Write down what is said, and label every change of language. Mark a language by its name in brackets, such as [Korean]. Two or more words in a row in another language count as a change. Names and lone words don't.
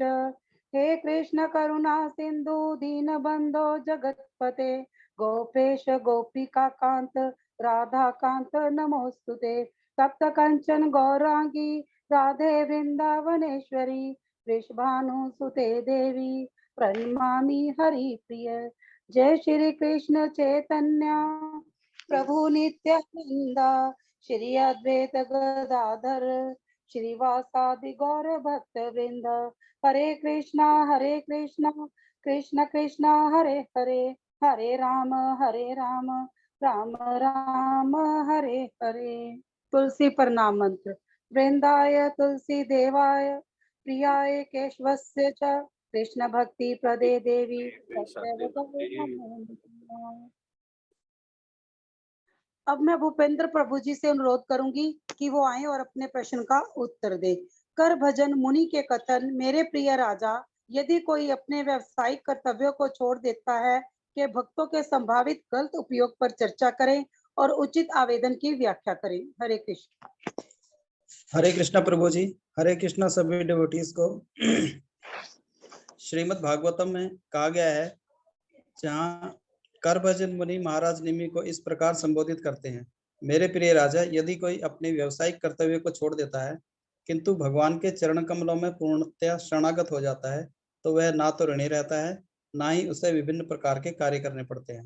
[Sanskrit] हे कृष्ण करुणा सिंधु दीनबंधो जगतपते गोपेश गोपिका कांत राधा कांत नमोस्तुते। तप्त कंचन गौरांगी राधे वृंदावनेश्वरी वृषभानुसुते देवी प्रणमामि हरि प्रिय। जय श्री कृष्ण चैतन्य प्रभु नित्यानंद श्री अद्वैत गदाधर श्रीवासादि गौर भक्त वृंद। हरे कृष्णा कृष्ण कृष्ण हरे हरे हरे राम राम राम हरे हरे। [Hindi] तुलसी प्रणाम मंत्र। [Sanskrit] वृंदाय तुलसी देवाय प्रियाय केशवस्य च कृष्ण भक्ति प्रदे देवी। [Hindi] अब मैं भूपेंद्र प्रभु जी से अनुरोध करूंगी कि वो आए और अपने प्रश्न का उत्तर दे। कर भजन मुनि के कथन। मेरे प्रिय राजा, यदि कोई अपने व्यावसायिक कर्तव्यों को छोड़ देता है कि भक्तों के संभावित गलत उपयोग पर चर्चा करें और उचित आवेदन की व्याख्या करें। हरे कृष्ण। हरे कृष्णा प्रभु जी, हरे कृष्णा सभी डिवोटीज को। श्रीमद् भागवतम में कहा गया है, जहाँ कर भजन मुनि महाराज निमि को इस प्रकार संबोधित करते हैं। मेरे प्रिय राजा, यदि कोई अपने व्यावसायिक कर्तव्य को छोड़ देता है किंतु भगवान के चरण कमलों में पूर्णतया शरणागत हो जाता है, तो वह ना तो ऋणी रहता है, ना ही उसे विभिन्न प्रकार के कार्य करने पड़ते हैं।